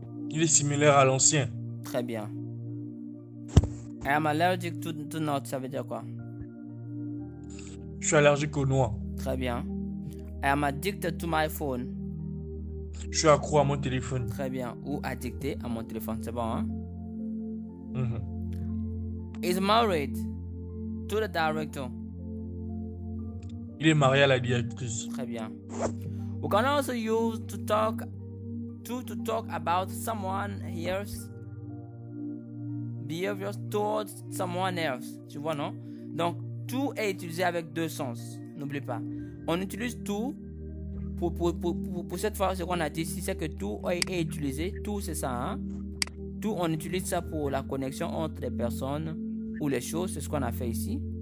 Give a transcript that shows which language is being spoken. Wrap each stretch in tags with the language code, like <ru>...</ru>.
<fr>Il est similaire à l'ancien. Très bien.</fr> <en>I am allergic to nuts,</en> <fr>ça veut dire quoi? Je suis allergique aux noix. Très bien.</fr> <en>I am addicted to my phone.</en> <fr>Je suis accro à mon téléphone. Très bien. Ou addicté à mon téléphone, c'est bon, hein? Mm-hmm.</fr> <en>Is married to the director.</en> <fr>Il est marié à la directrice. Très bien.</fr> <en>We can also use to talk about someone here's behaviors towards someone else.</en> <fr>Tu vois, non? Donc, to est utilisé avec deux sens. N'oublie pas. On utilise to pour cette fois, ce qu'on a dit ici, c'est que to est utilisé. To, c'est ça, hein? To, on utilise ça pour la connexion entre les personnes ou les choses. C'est ce qu'on a fait ici.</fr>